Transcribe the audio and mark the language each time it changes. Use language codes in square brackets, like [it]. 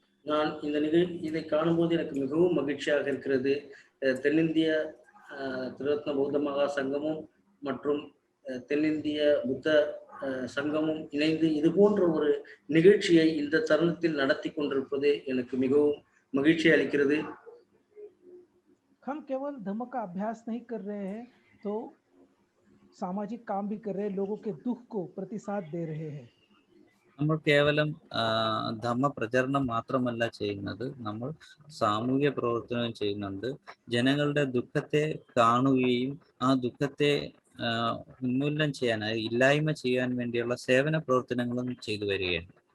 [ta] நான் இதை காணும்போது எனக்கு மிகவும் மகிழ்ச்சியாக இருக்கிறது. தென்னிந்திய திரிரத்ன பௌத்த மகா சங்கமும் மற்றும் தென்னிந்திய புத்த சங்கமும் இணைந்து இது போன்ற ஒரு நிகழ்ச்சியை இந்த தருணத்தில் நடத்தி கொண்டிருப்பது எனக்கு மிகவும் மகிழ்ச்சி அளிக்கிறது. [hi] हम केवल धम्म का अभ्यास नहीं कर रहे हैं तो सामाजिक काम भी कर रहे हैं, लोगों के दुख को प्रतिसाद दे रहे हैं. [ml] നമ്മൾ കേവലം ധമ്മ പ്രചരണം മാത്രമല്ല ചെയ്യുന്നത്, നമ്മൾ സാമൂഹ്യ പ്രവർത്തനവും ചെയ്യുന്നുണ്ട്. ജനങ്ങളുടെ ദുഃഖത്തെ കാണുകയും ആ ദുഃഖത്തെ ഉന്മൂലനം ചെയ്യാനായി ഇല്ലായ്മ ചെയ്യാൻ വേണ്ടിയുള്ള സേവന പ്രവർത്തനങ്ങളും ചെയ്തു വരികയാണ്.